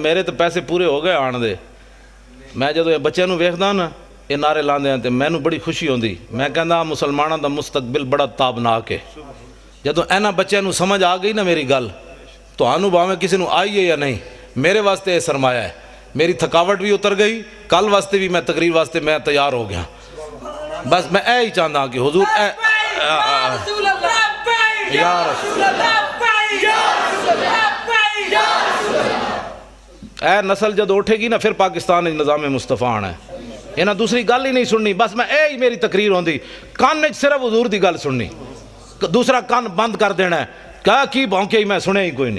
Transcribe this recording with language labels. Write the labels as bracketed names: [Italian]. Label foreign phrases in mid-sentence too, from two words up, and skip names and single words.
[Punjabi] میرے تو پیسے پورے ہو گئے آن دے، میں جدو یہ بچے نو ویکھدا نا یہ نعرے لاندے ہیں تے میں نو بڑی خوشی ہوندی، میں کہندا مسلماناں دا مستقبل بڑا تابناک ہے۔ جدو اینا بچے نو سمجھ آ گئی نا میری گل تو آنو باویں کسی نو آئی ہے یا نہیں، میرے واسطے یہ سرمایہ ہے، میری تھکاوٹ بھی اتر گئی، کل واسطے بھی میں تقریر واسطے میں تیار ہو گیا، بس میں اے ہی چاہتا کہ حضور یا رسول اے نسل جد اٹھے گی نا پھر پاکستان نظام مصطفیٰ آنا ہے، انہاں دوسری گل ہی نہیں سننی، بس میں اے ہی میری تقریر ہوندی، کان نے صرف حضور دی گل سننی، دوسرا کان بند کر دینا ہے، کہا کی بھونکے ہی میں سنے ہی کوئی نہیں۔